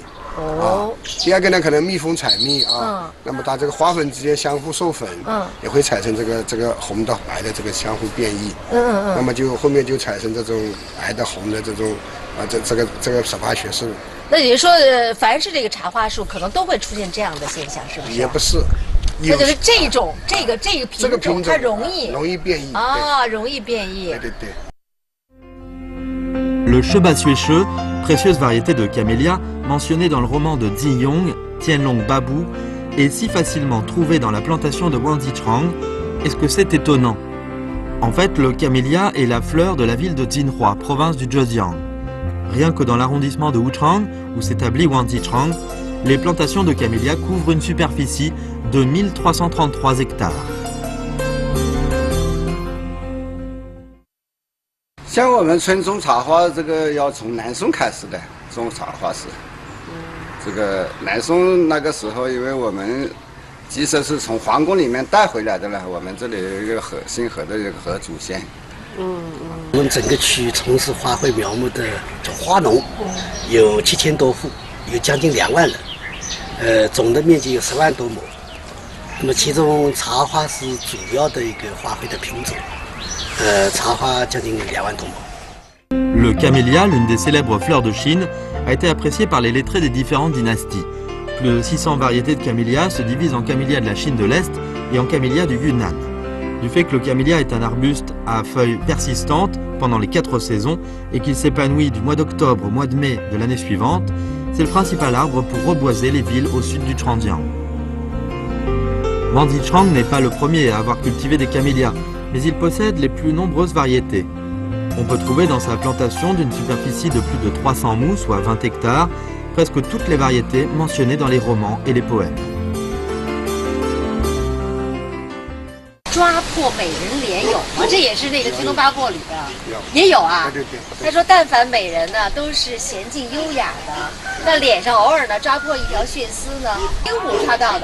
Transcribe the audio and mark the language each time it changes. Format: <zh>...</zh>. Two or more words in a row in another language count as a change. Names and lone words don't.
<zh>第二个呢，可能蜜蜂采蜜啊，那么它这个花粉之间相互授粉，也会产生这个红的白的这个相互变异，那么就后面就产生这种白的红的这种这个18学士。那也就是说，凡是这个茶花树，可能都会出现这样的现象，是不是？也不是。那就是这个品种它容易变异啊，容易变异。对。</zh> <fr>Le Chebassuecheux, précieuse variété de camélia mentionnée dans le roman de Ziyong, Tianlong Babou, est si facilement trouvée dans la plantation de Wang Zichang. Est-ce que c'est étonnant? En fait, le camélia est la fleur de la ville de Jinhua, province du Zhejiang. Rien que dans l'arrondissement de Wuchang, où s'établit Wang Zichang, les plantations de camélias couvrent une superficie de 1333 hectares.</fr> <zh>像我们村种茶花，这个要从南宋开始的种茶花是。这个南宋那个时候，因为我们即使是从皇宫里面带回来的呢，我们这里有一个姓何的一个何祖先。我们整个区域从事花卉苗木的花农有7000多户，有将近2万人，总的面积有10万多亩。那么其中茶花是主要的一个花卉的品种，茶花将近2万多亩。</zh> <fr>Le camélia, l'une des célèbres fleurs de Chine, a été appréciée par les lettrés des différentes dynasties. Plus de 600 variétés de camélias se divisent en camélias de la Chine de l'Est et en camélias du Yunnan. Du fait que le camélia est un arbuste à feuilles persistantes pendant les 4 saisons et qu'il s'épanouit du mois d'octobre au mois de mai de l'année suivante, c'est le principal arbre pour reboiser les villes au sud du Zhejiang. Wang Zichang n'est pas le premier à avoir cultivé des camélias, mais il possède les plus nombreuses variétés. On peut trouver dans sa plantation d'une superficie de plus de 300 mous, soit 20 hectares, presque toutes les variétés mentionnées dans les romans et les poèmes.</fr> <zh>抓破美人脸有吗？这也是那个《天龙八部》里的，也有啊。对对对。他说，但凡美人呢，都是娴静优雅的，那脸上偶尔呢抓破一条血丝呢，鹦鹉抓到的。</zh>